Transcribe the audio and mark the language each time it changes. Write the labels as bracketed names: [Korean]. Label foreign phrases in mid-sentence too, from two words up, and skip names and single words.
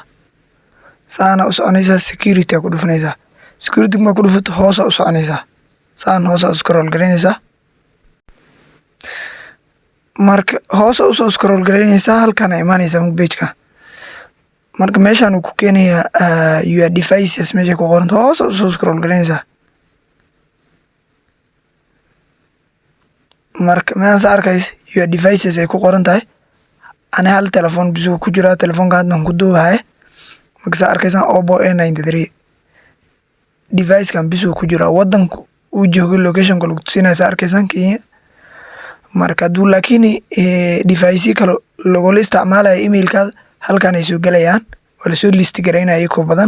[Somali] Saana u soconaysaa security ku dhufanaysaa. Security ma ku dhufato hoos u soconaysaa. Saan hoos u scroll gareynaysaa. Marka hoos u soo scroll gareynaysaa halkan ay imaanaysaa page-ka. Marka meeshaan uu ku keenayaa [English] your devices [Somali] meesha ku qoran hoos u soo scroll gareynaysaa. Marka meeshaan arkaysa [English] your devices [Somali] ay ku qoran tahay. Ana hal telefoon bisu ku jira, telefoonka hadda ku duubahay. Marka arkaysan Oppo A93 device kan bisu ku jira wadanku uu joogo location lagu tusinaysa arkaysan Kenya. Marka duu laakiin device kale lagula isticmaalayo emailkaada halkan ay soo galayaan wala soo list gareynaya ko badan.